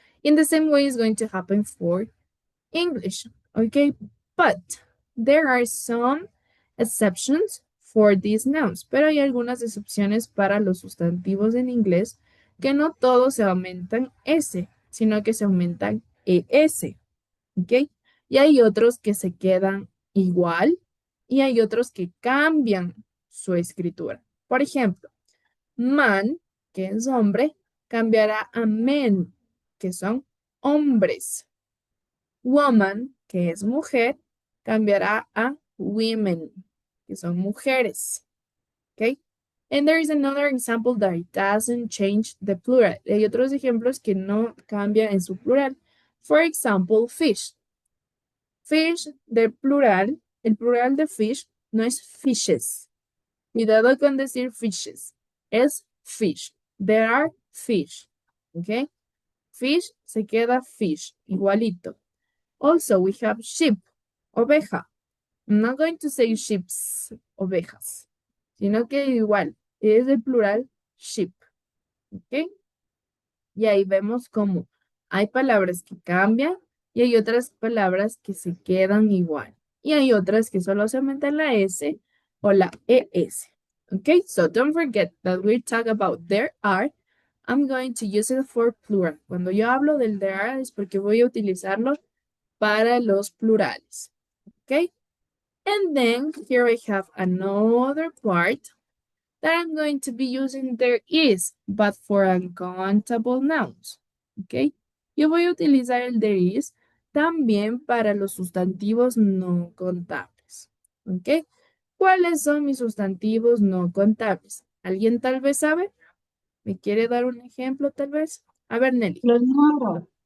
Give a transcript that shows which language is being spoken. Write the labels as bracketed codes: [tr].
[en] In the same way, it's going to happen for English, okay? But there are some exceptions for these nouns, [es] pero hay algunas excepciones para los sustantivos en inglés que no todos se aumentan S, sino que se aumentan ES, ¿ok? Y hay otros que se quedan igual y hay otros que cambian su escritura. Por ejemplo, man, que es hombre, cambiará a men, que son hombres. Woman, que es mujer, cambiará a women, que son mujeres. Okay? [en] And there is another example that it doesn't change the plural. [es] Hay otros ejemplos que no cambia en su plural. [en] For example, fish. [es] Fish de plural, el plural de fish no es fishes. Cuidado con decir fishes. Es fish. [en] There are fish. [es] Okay? Fish se queda fish, igualito. [en] Also, we have sheep, oveja. I'm not going to say sheeps, [es] ovejas, sino que igual, es el plural sheep, ¿ok? Y ahí vemos cómo hay palabras que cambian y hay otras palabras que se quedan igual. Y hay otras que solo se aumenta la S o la ES, ¿ok? [en] So don't forget that we talk about there are. I'm going to use it for plural. [es] Cuando yo hablo del there are es porque voy a utilizarlo para los plurales. [en] Okay? And then here I have another part that I'm going to be using there is, but for uncountable nouns. Okay? [es] Yo voy a utilizar el there is también para los sustantivos no contables. Okay? ¿Cuáles son mis sustantivos no contables? ¿Alguien tal vez sabe? ¿Me quiere dar un ejemplo tal vez? A ver, Nelly. Los números.